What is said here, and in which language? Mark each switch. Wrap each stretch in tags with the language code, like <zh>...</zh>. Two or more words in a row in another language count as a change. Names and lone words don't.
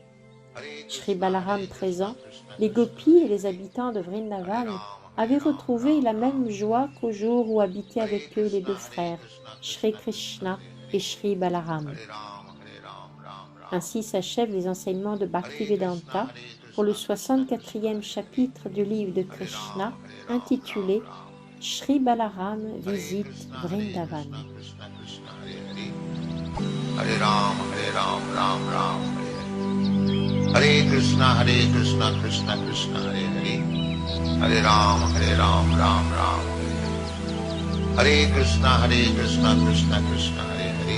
<fr>Shri Balaram présent, les gopis et les habitants de Vrindavan avaient retrouvé la même joie qu'au jour où habitaient avec eux les 2 frères, Shri Krishna et Shri Balaram. Ainsi s'achèvent les enseignements de Bhaktivedanta pour le 64e chapitre du livre de Krishna intitulé Shri Balaram visite Vrindavan.</fr> <sa>Hare Ram, Ram Ram, Hare Krishna, Krishna Krishna, Hare Hare. Hare Ram, Ram Ram, Hare Krishna, Krishna Krishna, Hare Hare.</sa>